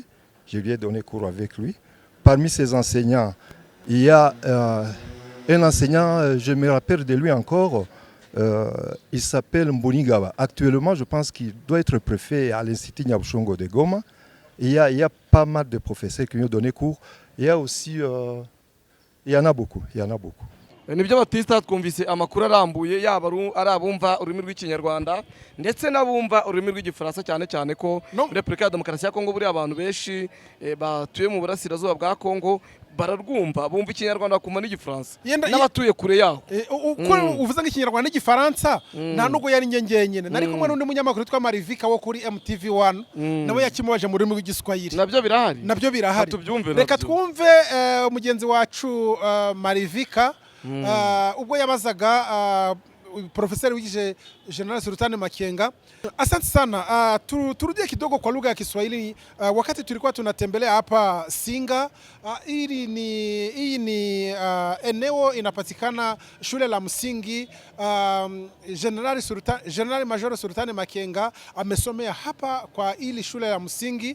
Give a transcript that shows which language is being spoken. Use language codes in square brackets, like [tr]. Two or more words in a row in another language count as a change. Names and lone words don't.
[fr] Je lui ai donné cours avec lui. Parmi ses enseignants, il y a un enseignant, je me rappelle de lui encore, il s'appelle Mbonigawa. Actuellement, je pense qu'il doit être préfet à l'Institut Nyabushongo de Goma. Il y a pas mal de professeurs qui lui ont donné cours. Il y a aussi, il y en a beaucoup. [rw] Nibyo Batista twumvise amakuru arambuye yaba ari abumva ururimi rw'ikinyarwanda ndetse n'abumva ururimi rw'igifaransa cyane cyane ko muri Repubulika ya Demokarasi ya Kongo buri abantu benshi batuye mu burasirazuba bwa Kongo bararwumva bumva ikinyarwanda kuma n'igifaransa n'abatuye kure yaho. Uko uvuze nk'ikinyarwanda n'igifaransa nta nubwo yari ngenyenyene nari kumwe n'undi munyamakuru witwa Marivika wo kuri MTV1 nawe yakimubaje mu rurimi rw'igiswahili. Nabyo birahari reka twumve umugenzi wacu Marivika ubwo yabazaga profesori wigije General Sultani Makenga. [sw] Asante sana. Turudie kidogo kwa lugha ya Kiswahili. Wakati tulikuwa tunatembelea hapa Singa, hii ni eneo inapatikana shule la msingi General Major Sultani Makenga amesomea hapa kwa hili shule la msingi.